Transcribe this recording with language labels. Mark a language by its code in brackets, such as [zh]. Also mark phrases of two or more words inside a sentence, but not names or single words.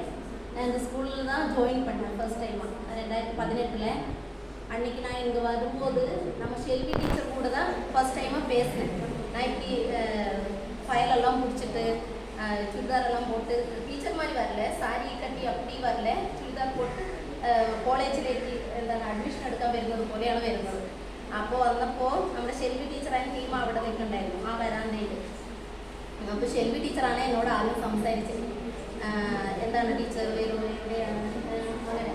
[ta] நான் இந்த ஸ்கூலில் தான் ஜாயின் பண்ணேன் ஃபர்ஸ்ட் டைமாக 2018. அன்றைக்கி நான் இங்கே வரும்போது நம்ம செல்வி டீச்சர் கூட தான் ஃபர்ஸ்ட் டைமாக பேசினேன். நான் இப்படி ஃபைலெல்லாம் முடிச்சுட்டு சுடிதாரெல்லாம் போட்டு டீச்சர் மாதிரி வரல, சாரி கட்டி அப்படி வரல, [ml] ചുരിദാർ പോട്ട് കോളേജിലേക്ക് എന്താണ് അഡ്മിഷൻ എടുക്കാൻ വരുന്നത് പോലെയാണ് വരുന്നത്. അപ്പോൾ വന്നപ്പോൾ നമ്മുടെ ഷെൽവി ടീച്ചറായ ടീം അവിടെ നിൽക്കുന്നുണ്ടായിരുന്നു ആ വരാന്തയിൽ. അപ്പോൾ ഷെൽവി ടീച്ചറാണ് എന്നോട് ആദ്യം സംസാരിച്ചത്, എന്താണ് ടീച്ചർ വരും എവിടെയാണ് അങ്ങനെ.